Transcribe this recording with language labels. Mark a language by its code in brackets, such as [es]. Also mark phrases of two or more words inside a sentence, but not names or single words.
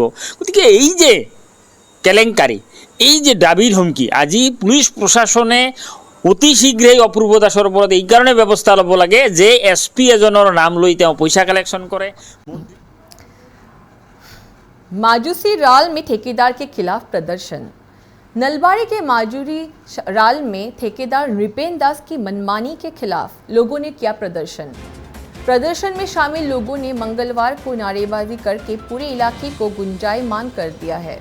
[as] গতিকে এই যে কেলেংকাৰী, এই যে দাবীৰ হুমকি, আজি পুলিচ প্ৰশাসনে অতি শীঘ্ৰেই অপূৰ্ব দাসৰ ওপৰত এই কাৰণে ব্যৱস্থা ল'ব লাগে যে SP এজনৰ নাম লৈ তেওঁ পইচা কালেকশ্যন কৰে। [hi] माजूसी राल में ठेकेदार के खिलाफ प्रदर्शन। नलबाड़ी के माजूरी राल में ठेकेदार नृपेंद्र दास की मनमानी के खिलाफ लोगों ने किया प्रदर्शन। प्रदर्शन में शामिल लोगों ने मंगलवार को नारेबाजी करके पूरे इलाके को गुंजायमान कर दिया है।